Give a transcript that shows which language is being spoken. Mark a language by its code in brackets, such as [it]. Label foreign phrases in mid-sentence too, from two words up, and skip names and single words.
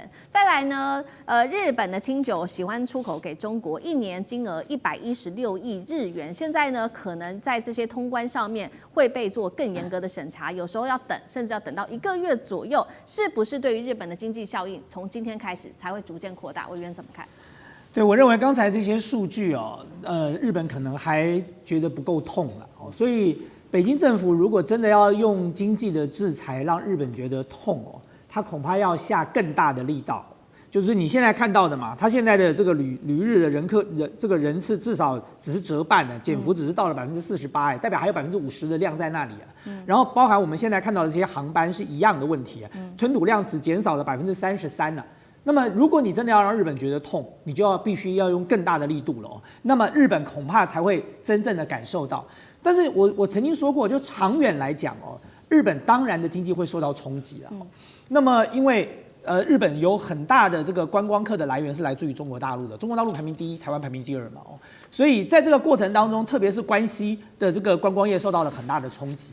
[zh] 再來呢，日本的清酒喜歡出口給中國，一年金額116億日元，現在呢可能在這些通關上面會被做更嚴格的審查，有時候要等，甚至要等到1個月左右，是不是對於日本的經濟效應從今天開始才會逐漸擴大？委員怎麼看？對，我認為剛才這些數據哦，日本可能還覺得不夠痛了哦，所以北京政府如果真的要用經濟的制裁讓日本覺得痛哦，他恐怕要下更大的力道。就是你現在看到的嘛，他現在的這個旅日的这個人次至少只是折半的，減幅只是到了48%，代表還有50%的量在那裡啊。然後包含我們現在看到的這些航班是一樣的問題啊，吞吐量只減少了33%呢。那麼，如果你真的要讓日本覺得痛，你就必須要用更大的力度了哦。那麼日本恐怕才會真正的感受到。但是我曾經說過，就長遠來講哦，日本當然的經濟會受到衝擊了。那麼因為日本有很大的這個觀光客的來源是來自於中國大陸的，中國大陸排名第1，台灣排名第2嘛哦。所以在這個過程當中，特別是關西的這個觀光業受到了很大的衝擊。